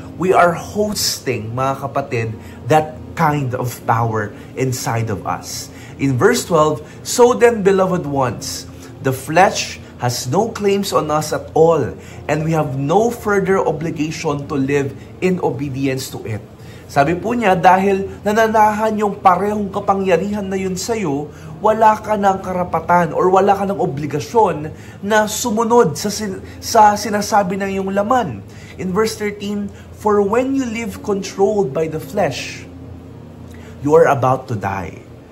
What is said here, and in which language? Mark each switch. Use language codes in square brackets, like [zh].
[en] We are hosting, [tl] mga kapatid, [en] that kind of power inside of us. In verse 12, so then, beloved ones, the flesh has no claims on us at all, and we have no further obligation to live in obedience to it. [tl] Sabi po niya, dahil nananahan yung parehong kapangyarihan na yun sa'yo, wala ka ng karapatan or wala ka ng obligasyon na sumunod sa sinasabi ng iyong laman. [en] In verse 13, for when you live controlled by the flesh, you are about to die.